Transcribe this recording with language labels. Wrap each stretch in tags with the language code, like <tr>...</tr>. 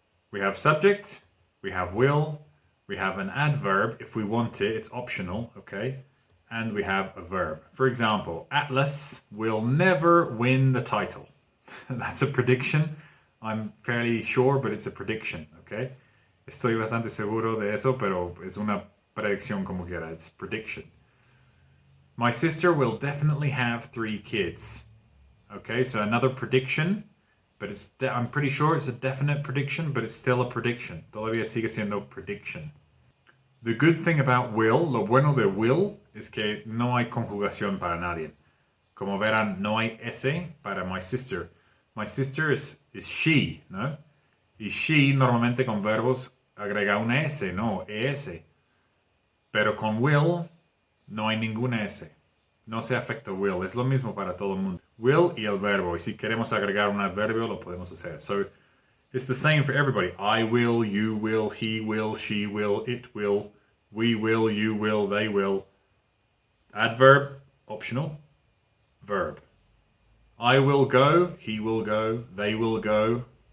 <en>We have subject, we have will, we have an adverb, if we want it, it's optional, okay? And we have a verb. For example, Atlas will never win the title. That's a prediction. I'm fairly sure, but it's a prediction, okay?</en> <es>Estoy bastante seguro de eso, pero es una predicción como quiera.</es> <en>It's prediction. My sister will definitely have 3 kids. Okay, so another prediction, but I'm pretty sure it's a definite prediction, but it's still a prediction.</en> <es>Todavía sigue siendo prediction. The good thing about will, lo bueno de will, es que no hay conjugación para nadie. Como verán, no hay S para my sister. My sister is she, ¿no? Y she normalmente con verbos agrega una S, no, ES. Pero con will no hay ninguna S. No se afecta will, es lo mismo para todo el mundo. Will y el verbo, y si queremos agregar un adverbio lo podemos hacer.</es> <en>So, it's the same for everybody. I will, you will, he will, she will, it will, we will, you will, they will. Adverb, optional. Verb. I will go, he will go, they will go.</en>